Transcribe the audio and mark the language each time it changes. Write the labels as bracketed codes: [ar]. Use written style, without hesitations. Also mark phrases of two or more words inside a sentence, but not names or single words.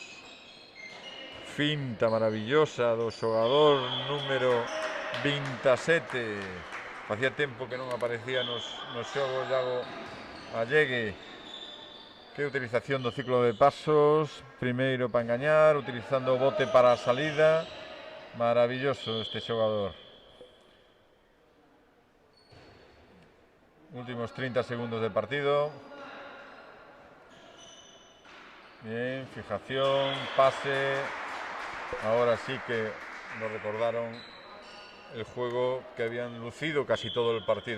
[gl] Finta maravillosa do xogador número 27. Facía tempo que non aparecía nos xogos Iago Allegue. Que utilización do ciclo de pasos, primeiro para engañar, utilizando o bote para a salida. Maravilloso este xogador. Últimos 30 segundos de partido. [es] Bien, fijación, pase. Ahora sí que nos recordaron el juego que habían lucido casi todo el partido.